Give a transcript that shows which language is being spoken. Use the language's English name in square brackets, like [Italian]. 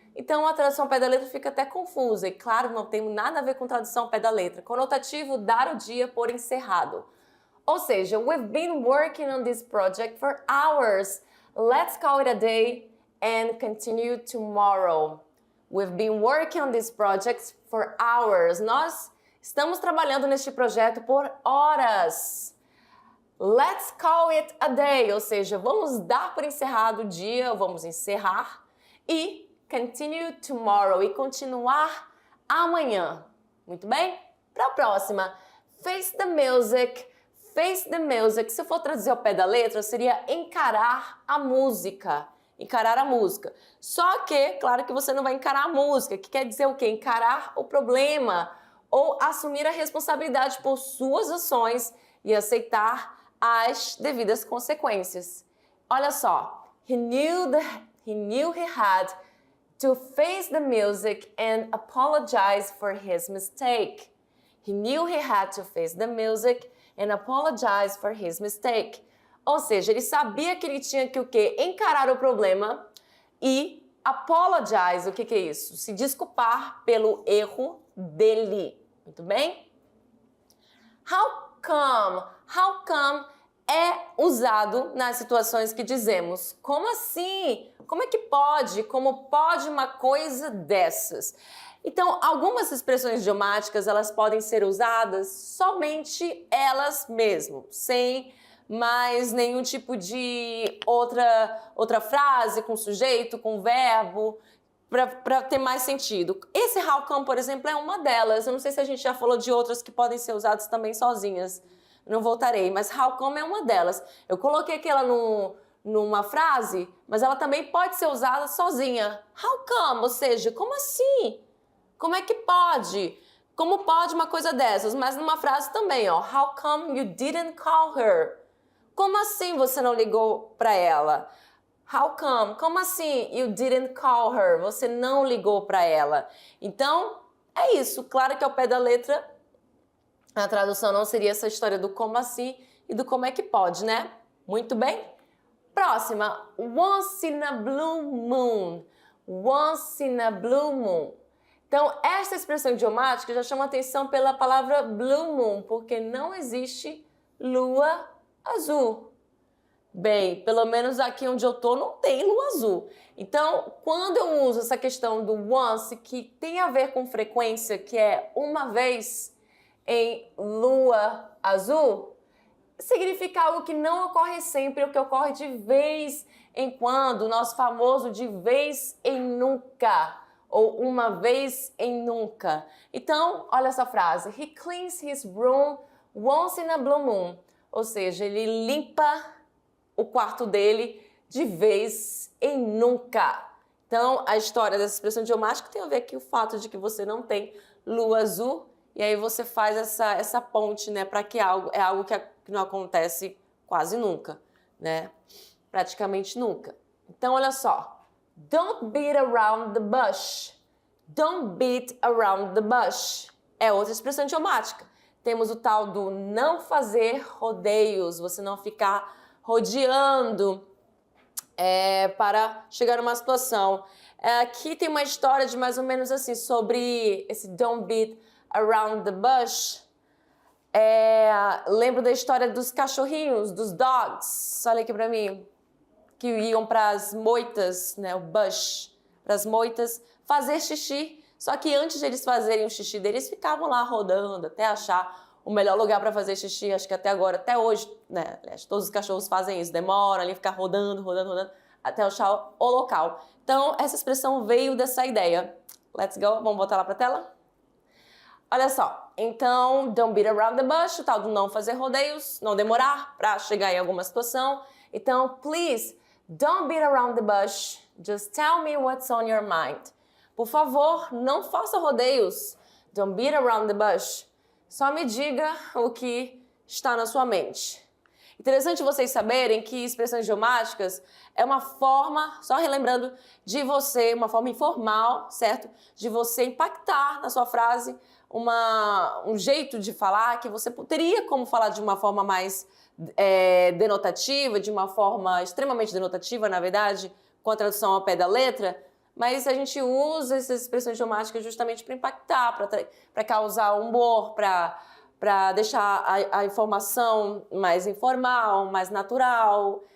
[Portuguese] Então a tradução ao pé da letra fica até confusa e claro, não tem nada a ver com tradução ao pé da letra. Conotativo, dar o dia por encerrado. Ou seja, [English] we've been working on this project for hours. Let's call it a day and continue tomorrow. We've been working on this project for hours. [Portuguese] Nós estamos trabalhando neste projeto por horas. [English] Let's call it a day, [Portuguese] ou seja, vamos dar por encerrado o dia, vamos encerrar e [English] continue tomorrow, [Portuguese] e continuar amanhã. Muito bem? Para a próxima, [English] face the music. Face the music, [Portuguese] se eu for traduzir ao pé da letra, seria encarar a música. Encarar a música. Só que, claro que você não vai encarar a música, que quer dizer o quê? Encarar o problema ou assumir a responsabilidade por suas ações e aceitar as devidas consequências. Olha só. [English] He knew he had to face the music and apologize for his mistake. He knew he had to face the music and apologize for his mistake. [Portuguese] Ou seja, ele sabia que ele tinha que o quê? Encarar o problema e apologize, o que é isso? Se desculpar pelo erro dele. Muito bem? [English] How come? How come [Portuguese] é usado nas situações que dizemos. Como assim? Como é que pode? Como pode uma coisa dessas? Então, algumas expressões idiomáticas, elas podem ser usadas somente elas mesmas, sem mais nenhum tipo de outra frase com sujeito, com verbo, para ter mais sentido. Esse how come, por exemplo, é uma delas. Eu não sei se a gente já falou de outras que podem ser usadas também sozinhas. Não voltarei, mas how come é uma delas. Eu coloquei aquela numa frase, mas ela também pode ser usada sozinha. [English] How come? [Portuguese] Ou seja, como assim? Como é que pode? Como pode uma coisa dessas? Mas numa frase também, ó. [English] How come you didn't call her? [Portuguese] Como assim você não ligou para ela? [English] How come? [Portuguese] Como assim [English] you didn't call her? [Portuguese] Você não ligou para ela. Então, é isso. Claro que ao pé da letra, a tradução não seria essa história do como assim e do como é que pode, né? Muito bem? Próxima. [English] Once in a blue moon. Once in a blue moon. [Portuguese] Então, esta expressão idiomática já chama atenção pela palavra blue moon, porque não existe lua azul. Bem, pelo menos aqui onde eu tô não tem lua azul. Então, quando eu uso essa questão do once, que tem a ver com frequência, que é uma vez em lua azul, significa algo que não ocorre sempre, o que ocorre de vez em quando, o nosso famoso de vez em nunca. Ou uma vez em nunca. Então, olha essa frase. [English] He cleans his room once in a blue moon. [Portuguese] Ou seja, ele limpa o quarto dele de vez em nunca. Então, a história dessa expressão idiomática tem a ver com o fato de que você não tem lua azul. E aí você faz essa ponte, né? Para que é algo que não acontece quase nunca, né? Praticamente nunca. Então, olha só. [English] Don't beat around the bush. Don't beat around the bush. [Portuguese] É outra expressão idiomática. Temos o tal do não fazer rodeios. Você não ficar rodeando para chegar a uma situação. Aqui tem uma história de mais ou menos assim, sobre esse don't beat around the bush. Lembro da história dos cachorrinhos, dos dogs. Olha aqui pra mim. Que iam para as moitas, né, o bush, para as moitas, fazer xixi. Só que antes de eles fazerem o xixi deles, ficavam lá rodando até achar o melhor lugar para fazer xixi. Acho que até agora, até hoje, né, todos os cachorros fazem isso. Demoram ali, ficar rodando, até achar o local. Então, essa expressão veio dessa ideia. [English] Let's go, [Portuguese] vamos botar lá pra tela? Olha só, então, [English] don't beat around the bush, [Portuguese] o tal do não fazer rodeios, não demorar pra chegar em alguma situação. Então, [English] please, don't beat around the bush, just tell me what's on your mind. [Portuguese] Por favor, não faça rodeios, [English] don't beat around the bush. [Portuguese] Só me diga o que está na sua mente. Interessante vocês saberem que expressões idiomáticas é uma forma, só relembrando, de você, uma forma informal, certo? De você impactar na sua frase um jeito de falar que você teria como falar de uma forma mais denotativa, de uma forma extremamente denotativa, na verdade, com a tradução ao pé da letra, mas a gente usa essas expressões idiomáticas justamente para impactar, para causar humor, para deixar a informação mais informal, mais natural.